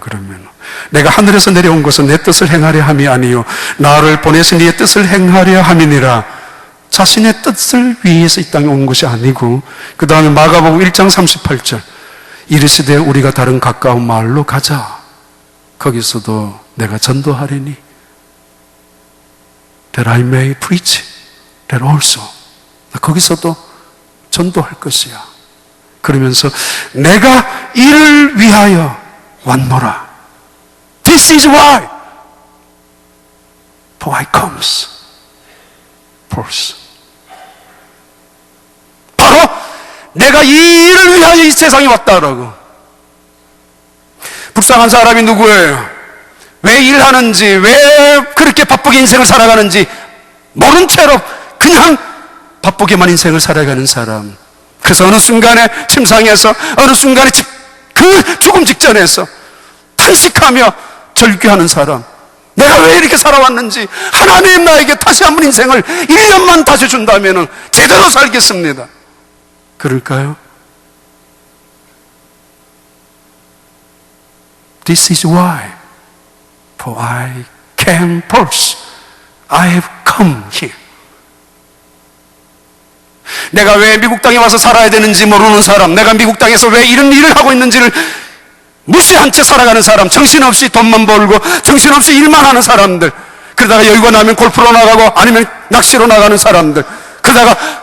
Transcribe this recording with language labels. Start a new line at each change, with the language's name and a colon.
Korean: 그러면 내가 하늘에서 내려온 것은 내 뜻을 행하려 함이 아니요 나를 보내신 이의 뜻을 행하려 함이니라. 자신의 뜻을 위해서 이 땅에 온 것이 아니고 그 다음에 마가복음 1장 38절 이르시되 우리가 다른 가까운 마을로 가자. 거기서도 내가 전도하리니
English: that I may preach that also.
Korean: 거기서도 전도할 것이야. 그러면서 내가 이를 위하여 왔노라.
English: This is why for I comes first.
Korean: 바로 내가 이 일을 위하여 이 세상에 왔다라고. 불쌍한 사람이 누구예요? 왜 일하는지, 왜 그렇게 바쁘게 인생을 살아가는지 모른 채로 그냥 바쁘게만 인생을 살아가는 사람. 그래서 어느 순간에 침상에서, 어느 순간에 그 죽음 직전에서 탄식하며 절규하는 사람. 내가 왜 이렇게 살아왔는지 하나님 나에게 다시 한번 인생을 1년만 다시 준다면 제대로 살겠습니다. 그럴까요?
English: This is why for I came first. I have come here.
Korean: 내가 왜 미국 땅에 와서 살아야 되는지 모르는 사람, 내가 미국 땅에서 왜 이런 일을 하고 있는지를 무시한 채 살아가는 사람, 정신없이 돈만 벌고 정신없이 일만 하는 사람들, 그러다가 여유가 나면 골프로 나가고 아니면 낚시로 나가는 사람들, 그러다가